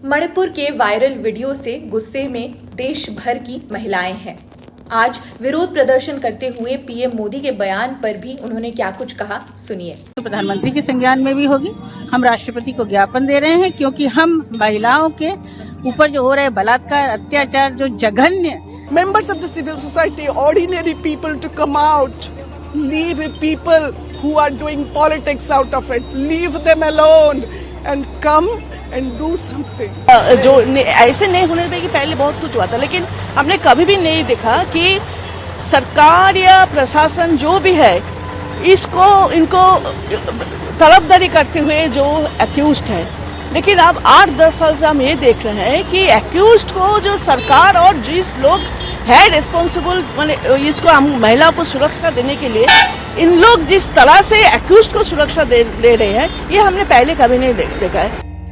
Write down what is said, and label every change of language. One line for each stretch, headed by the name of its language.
Hindi: मणिपुर के viral video से गुस्से में देश भर की महिलाएं हैं। आज विरोध प्रदर्शन करते हुए पीएम मोदी के बयान पर भी उन्होंने क्या कुछ कहा, सुनिए। प्रधानमंत्री के संज्ञान में भी होगी। हम राष्ट्रपति को ज्ञापन दे रहे हैं क्योंकि हम महिलाओं के ऊपर जो हो रहे बलात्कार, अत्याचार, जो जघन्य,
English: Members of the civil society, ordinary people to come out, leave people who are doing politics out of it, leave them alone and come and do something.
Hindi: जो ऐसे नहीं होने देगी, पहले बहुत कुछ हुआ था, लेकिन हमने कभी भी नहीं देखा कि सरकार या प्रशासन जो भी है इनको तलबदारी करते हुए जो एक्यूज्ड है। लेकिन अब 8-10 साल से हम ये देख रहे हैं कि एक्यूज्ड को जो सरकार और जिस लोग है रिस्पॉन्सिबल, इसको हम महिला को सुरक्षा देने के लिए इन लोग जिस तरह से एक्यूज्ड को सुरक्षा दे रहे हैं, ये हमने पहले कभी नहीं देखा है।